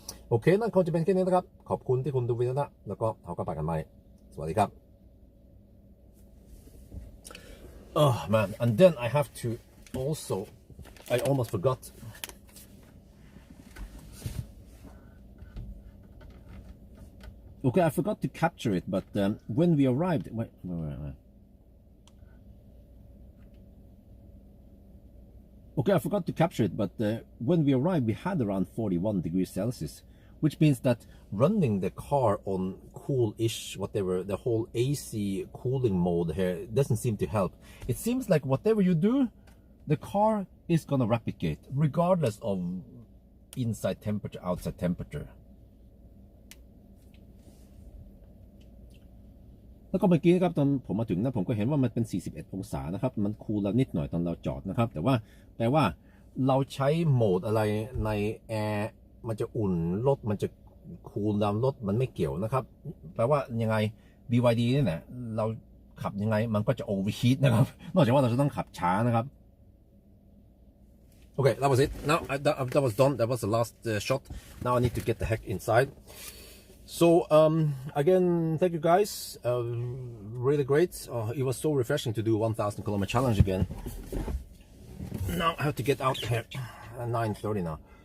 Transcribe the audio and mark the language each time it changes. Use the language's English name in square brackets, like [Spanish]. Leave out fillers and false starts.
[Thai] โอเคนั่นคงจะเป็นแค่นี้นะครับขอบคุณที่คุณดูวิดีโอนะแล้วก็เราก็ไปกันใหม่สวัสดีครับ [English] Oh man, and then I have to also I almost forgot okay I forgot to capture it but when we arrived wait. Okay, I forgot to capture it, but when we arrived, we had around 41 degrees Celsius, which means that running the car on cool-ish, whatever, the whole AC cooling mode here doesn't seem to help. It seems like whatever you do, the car is gonna rapid gate, regardless of inside temperature, outside temperature. [Thai] แล้วก็เมื่อกี้ครับตอนผมมาถึงนะผมก็เห็นว่ามันเป็น41 องศานะครับมันคูลแล้วนิดหน่อยตอนเราจอดนะครับแต่ว่าแปลว่าเราใช้โหมดอะไรในแอร์มันจะอุ่นรถมันจะคูลดาวน์รถมันไม่เกี่ยวนะครับแปลว่ายังไง BYD นี่แหละเราขับยังไงมันก็จะ overheat นะครับนอกจากว่าเราจะต้องขับช้านะครับ [English] Okay, that was it. Now that was done. That was the last shot. Now I need to get the heck inside. So again, thank you guys. Really great. It was so refreshing to do 1,000 kilometer challenge again. Now I have to get out here at 9:30 now.